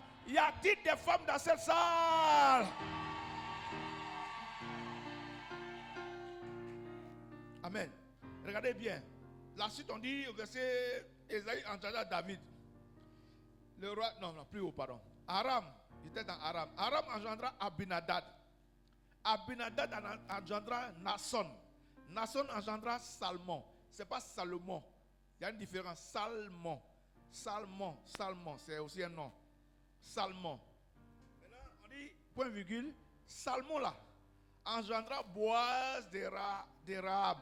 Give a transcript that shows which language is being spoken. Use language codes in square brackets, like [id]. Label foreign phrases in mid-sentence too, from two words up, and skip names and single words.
[fr] Y a-t-il des femmes dans cette salle? Amen. Regardez bien. La suite, on dit au verset Esaïe engendra David. Le roi, non, plus haut, pardon. Aram, il était dans Aram. Aram engendra Abinadad. Abinadad engendra Nason. Nason engendra Salmon. Ce n'est pas Salomon. Il y a une différence. Salmon, c'est aussi un nom. Salmon. Maintenant, on dit, point virgule, Salmon là, engendra Boaz de Rahab.